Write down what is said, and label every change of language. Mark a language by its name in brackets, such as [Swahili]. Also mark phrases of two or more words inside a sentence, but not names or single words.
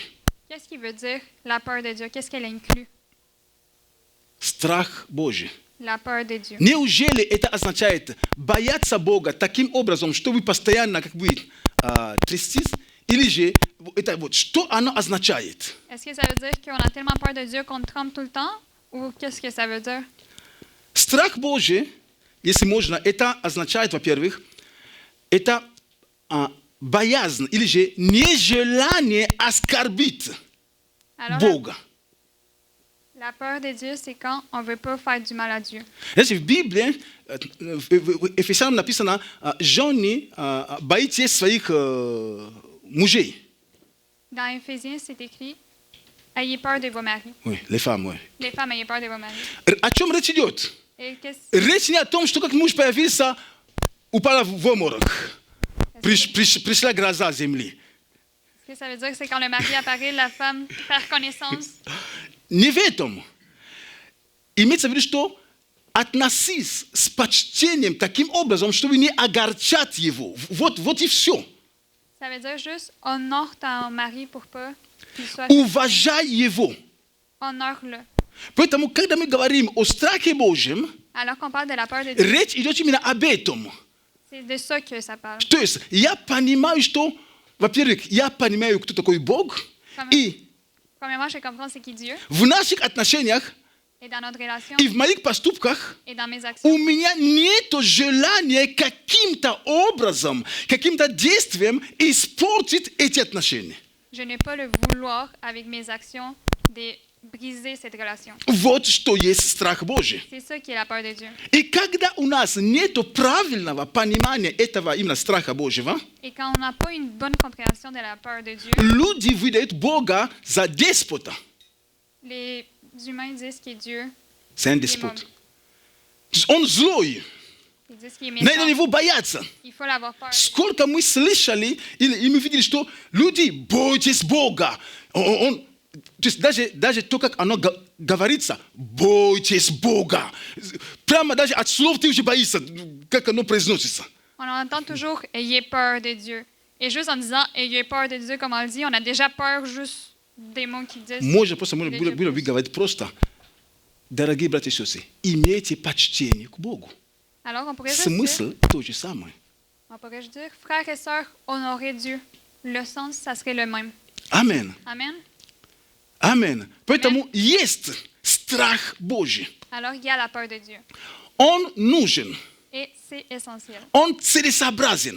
[French] Qu'est-ce qui veut dire la peur de Dieu? Qu'est-ce qu'elle inclut? [Russian] Страх Божий. [French] La peur de Dieu. [Russian] Неужели это означает бояться Бога таким образом, что вы постоянно как бы трястись? Или же это вот что оно означает? [French] Est-ce que ça veut dire qu'on a tellement peur de Dieu qu'on tremble tout le temps? Ou qu'est-ce que ça veut dire? [Russian] Страх Божий, если можно, это означает, во-первых, это боязнь или же нежелание оскорбить [French] Alors, [Russian] Бога. [French] la peur de Dieu, c'est quand on ne veut pas faire du mal à Dieu. [Russian] Знаете, в Библии, в Ефесянам написано, жены, боитесь своих мужей. [French] Dans Éphésiens, c'est écrit ayez peur de vos maris. Oui, les femmes, oui. Les femmes, ayez peur de vos maris. [Russian] О чем речь идет? [French] Et qu'est-ce [Russian] Речь не о том, что как муж появился, упала в обморок, пришла гроза земли. [French] que ça veut dire? C'est quand le mari apparaît, la femme perd connaissance. [Russian] Не в этом. Имеется в виду, что относись с почтением таким образом, чтобы не огорчать его. Вот и все. [French] Ça veut dire juste honore ton mari pour pas qu'il soit... [Russian] Уважай его. [French] Honore-le. [Russian] Поэтому, когда мы говорим о страхе Божьем, [French] Alors qu'on parle de la peur de Dieu, [Russian] речь идет именно об этом. [French] c'est de ça que ça parle. [Russian] То есть я понимаю, что, во-первых, я понимаю, кто такой Бог, и [French] Premièrement, je comprends c'est qui Dieu, [Russian] в наших отношениях [French] et dans notre relation, [Russian] и в моих поступках [French] et dans mes actions. [Russian] у меня нет желания каким-то образом, каким-то действием испортить эти отношения. [French] Je n'ai pas le vouloir, avec mes actions, de briser cette relation. [Russian] Вот что есть страх Божий. [French] C'est ça qui est la peur de Dieu. [Russian] И когда у нас нет правильного понимания этого именно страха Божьего, [French] Et quand on n'a pas une bonne compréhension de la peur de Dieu, [Russian] люди выдают Бога за деспота. [French] les humains disent que Dieu, C'est un [Russian] деспот. То есть он злой. [French] ils disent qu'il est [Russian] На [French] méchant. [Russian] него боятся. [French] Il faut l'avoir peur. [Russian] Сколько мы слышали, и мы видели, что люди, бойтесь Бога. То есть даже то, как оно говорится, бойтесь Бога. Прямо даже от слов ты уже боишься. как оно произносится. [French] On entend toujours « ayez peur de Dieu ». Et juste en disant « ayez peur de Dieu », comme on le dit, on a déjà peur juste des mots qui disent. [Russian] Можно просто было говорить просто, дорогие братья и сестры, имейте почтение к Богу. [French] Alors, on pourrait juste dire, [Russian] Смысл то же самое. [French] frères et sœurs, honorez Dieu. Le sens, ça serait le même. [Russian] Амен. [French] Amen. [Russian] Амен. Поэтому есть страх Божий. [French] Alors, il y a la peur de Dieu. [Russian] Он нужен. [French] Et c'est essentiel. [Russian] Он целесообразен.